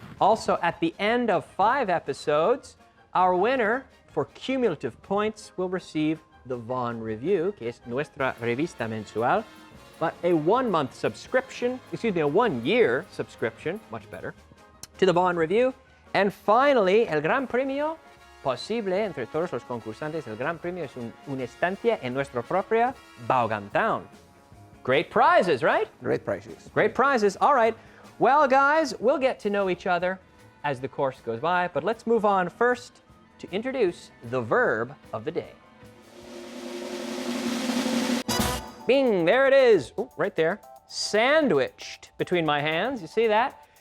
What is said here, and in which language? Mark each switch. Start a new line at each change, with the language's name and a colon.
English: Also, at the end of 5 episodes, our winner for cumulative points will receive the Vaughan Review,
Spanish: que es nuestra revista mensual,
English: but a 1-month subscription, a 1-year subscription, much better, to the Vaughan Review. And finally,
Spanish: el gran premio posible entre todos los concursantes, el gran premio es una estancia en nuestra propia Vaughan Town.
English: Great prizes, right? Great prizes. Great prizes. All right. Well, guys, we'll get to know each other as the course goes by, but let's move on first to introduce the verb of the day. Bing, there it is. Ooh, right there. Sandwiched between my hands. You see that?